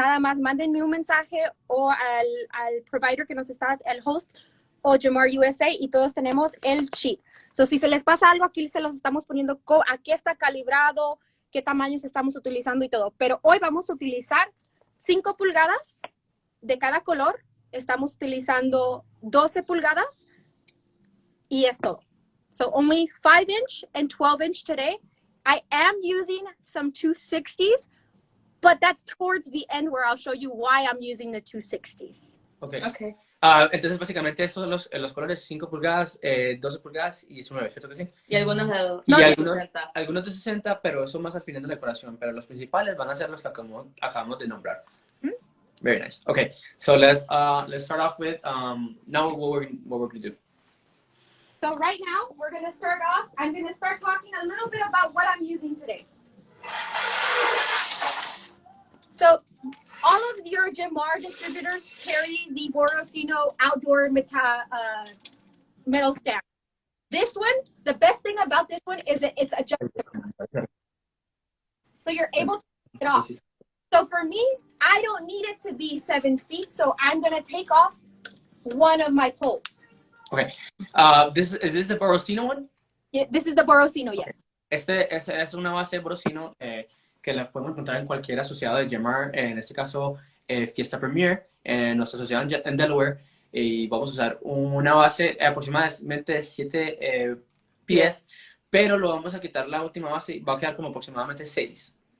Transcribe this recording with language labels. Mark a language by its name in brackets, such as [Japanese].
[Spanish] Nada más mándenme un mensaje o al provider que nos está, el host o Gemar USA, y todos tenemos el cheat. So, si se les pasa algo, aquí se los estamos poniendo, a qué está calibrado, qué tamaños estamos utilizando y todo. Pero hoy vamos a utilizar 5 pulgadas de cada color. Estamos utilizando 12 pulgadas y es todo. [English] So only 5-inch and 12-inch today. I am using some 260s, but that's towards the end where I'll show you why I'm using the 260s. Okay. Okay. [Spanish] Entonces, básicamente, estos son los colores 5 pulgadas, 12 pulgadas y 19, ¿cierto que sí? Y algunos de Y 60. algunos de 60, pero son más al final de la decoración. Pero los principales van a ser los que acabamos de nombrar. [English] Very nice. Okay, so let's start off with now what we're going to do. So right now, we're going to start off, I'm going to start talking a little bit about what I'm using today. So all of your Gemar distributors carry the Borosino outdoor metal stand. This one, the best thing about this one is that it's adjustable. So you're able to take it off. So for me, I don't need it to be 7 feet, so I'm going to take off one of my poles. Okay. Is this the Borosino one? Yeah, this is the Borosino, yes. [Spanish] Este es una base Borosino que la podemos encontrar en cualquier asociado de Gemar, en este caso Fiesta Premier, en nuestra asociada en Delaware, y vamos a usar una base aproximadamente 7 pies, pero lo vamos a quitar la última base y va a quedar como aproximadamente 6.